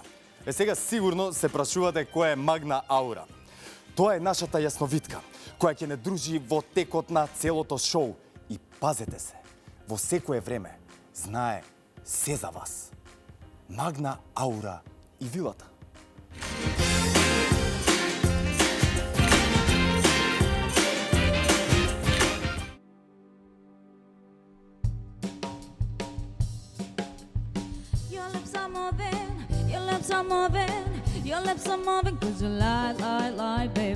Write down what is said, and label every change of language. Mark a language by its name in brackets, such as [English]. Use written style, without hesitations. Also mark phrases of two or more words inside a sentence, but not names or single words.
[Macedonian] Сега сигурно се прашувате која е Магна Аура. Тоа е нашата јасновидка, која ќе не дружи во текот на целото шоу. И пазете се, во секое време знае се за вас. Магна Аура и вилата. [English] Your lips are moving, your lips are moving, your lips are moving, 'cause you lie, baby.